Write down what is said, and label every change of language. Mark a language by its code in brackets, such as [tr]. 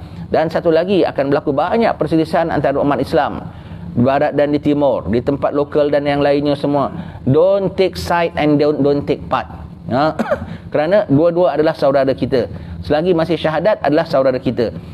[ms] Dan satu lagi, akan berlaku banyak perselisihan antara umat Islam di barat dan di timur, di tempat lokal dan yang lainnya semua. [en] Don't take side and don't take part. [ms] Kerana dua-dua adalah saudara kita. Selagi masih syahadat adalah saudara kita.